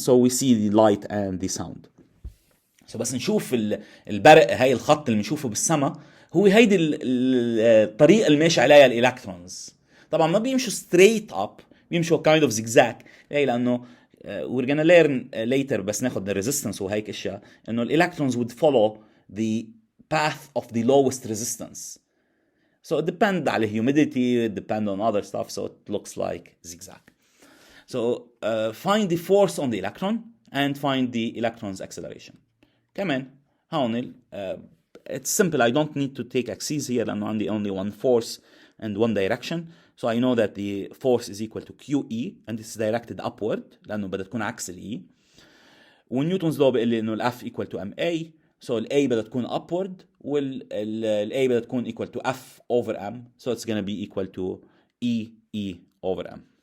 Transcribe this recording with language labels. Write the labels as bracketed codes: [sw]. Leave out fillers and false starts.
[en] So we see the light and the sound. [ar] So بس نشوف البرق هاي الخط اللي بنشوفه بالسماء هو هيدي الطريقة اللي ماشي عليها الالكترونز. طبعا ما بيمشوا [en] straight up بيمشوا kind of zigzag. لأنه we're gonna learn later [ar] بس ناخد [en] the resistance [ar] وهيك اشياء انه الالكترونز [en] would follow the path of the lowest resistance. So it depends على humidity, it depends on other stuff, so it looks like zigzag. So find the force on the electron and find the electron's acceleration. [ar] كمان هون [en] it's simple. I don't need to take axes here [ar] لأنه عندي [en] only one force and one direction. So I know that the force is equal to QE and it's directed upward [ar] لأنه بدها تكون عكس ال [en] E. [ar] ونيوتنز لو بيقول لي إنه ال F equal to MA. [en] So ال A [ar] بدها تكون [en] upward وال A بدها تكون equal to F over M. So it's going to be equal to E over M.